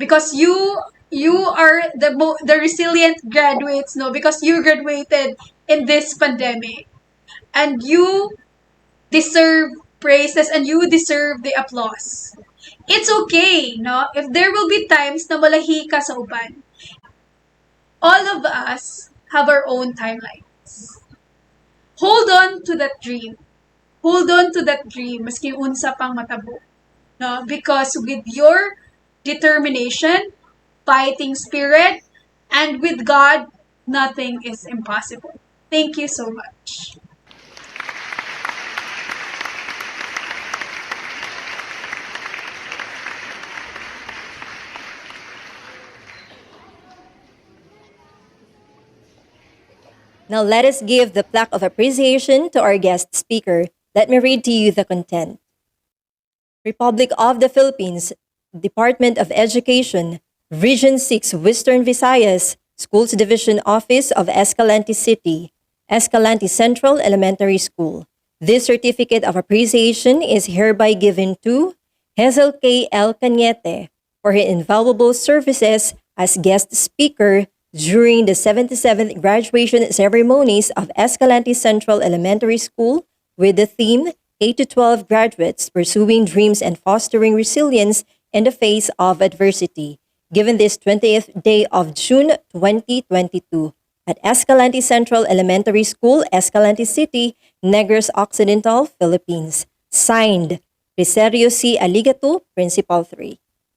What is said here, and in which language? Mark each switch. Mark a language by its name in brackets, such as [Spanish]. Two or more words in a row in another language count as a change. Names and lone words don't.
[English] because you are the resilient graduates, no, because you graduated in this pandemic, and you deserve praises and you deserve the applause. It's okay, no? If there will be times [Cebuano] na malahi ka sa uban, [English] all of us have our own timelines. Hold on to that dream. Hold on to that dream, [Cebuano] maski unsa pang matabo. No? [English] Because with your determination, fighting spirit, and with God, nothing is impossible. Thank you so much. Now let us give the plaque of appreciation to our guest speaker. Let me read to you the content. Republic of the Philippines, Department of Education, Region 6 Western Visayas, Schools Division Office of Escalante City, Escalante Central Elementary School. This certificate of appreciation is hereby given to Hazel K. L. Cañete for her invaluable services as guest speaker during the 77th graduation ceremonies of Escalante Central Elementary School with the theme 8 to 12 graduates pursuing dreams and fostering resilience in the face of adversity, given this 20th day of June 2022 at Escalante Central Elementary School, Escalante City, Negros Occidental, Philippines. Signed, Riserio C. Aligato, Principal 3.